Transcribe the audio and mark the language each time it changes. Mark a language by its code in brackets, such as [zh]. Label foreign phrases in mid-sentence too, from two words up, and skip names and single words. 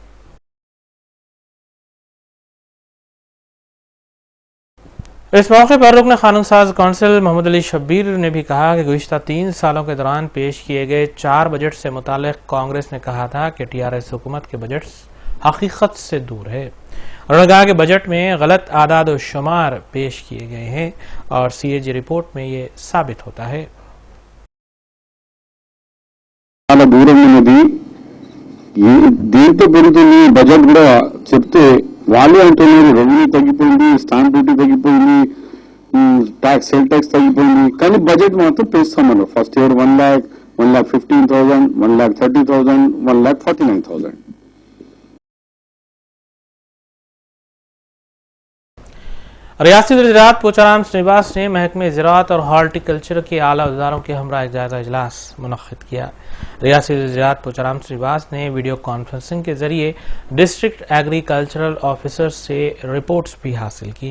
[ur] اس موقع پر رکن قانون ساز کونسل محمد علی شبیر نے بھی کہا کہ گزشتہ 3 سالوں کے دوران پیش کیے گئے 4 بجٹ سے متعلق کانگریس نے کہا تھا کہ ٹی آر ایس حکومت کے بجٹ حقیقت سے دور ہے۔ انہوں نے کہا کہ بجٹ میں غلط اعداد و شمار پیش کیے گئے ہیں اور سی اے جی رپورٹ میں یہ ثابت ہوتا ہے۔ [te] దూరం ఉన్నది దీంతో పెరుగుతుంది బడ్జెట్ కూడా చెప్తే వాళ్ళే అంటున్నారు రెవెన్యూ తగ్గిపోయింది, [en] stamp duty [te] తగ్గిపోయింది, [en] tax sale tax [te] తగ్గిపోయింది, కానీ బడ్జెట్ మాత్రం పెంచుతామన్నారు। [en] first year 1,15,000, 1,30,000, 1,49,000। [ur] ریاستی وزیر زراعت پوچارام سرینواس نے محکمہ زراعت اور ہارٹی کلچر کے اعلیٰ عہدیداروں کے ہمراہ ایک جائزہ اجلاس منعقد کیا۔ ریاستی وزیر زراعت پوچارام سرینواس نے [en] video conferencing [ur] کے ذریعے [en] district agricultural officer [ur] سے رپورٹس بھی حاصل کی۔